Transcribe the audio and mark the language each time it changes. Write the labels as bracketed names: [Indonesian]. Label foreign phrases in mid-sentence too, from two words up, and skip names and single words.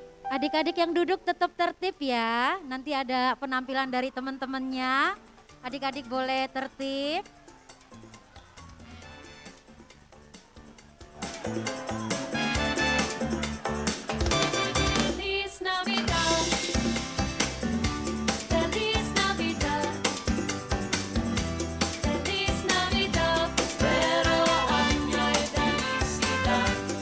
[Indonesian] Adik-adik yang duduk tetap tertib ya. Nanti ada penampilan dari teman-temannya. Adik-adik boleh tertib. [Spanish] Feliz Navidad, Feliz Navidad, Feliz Navidad, prospero año y felicidad.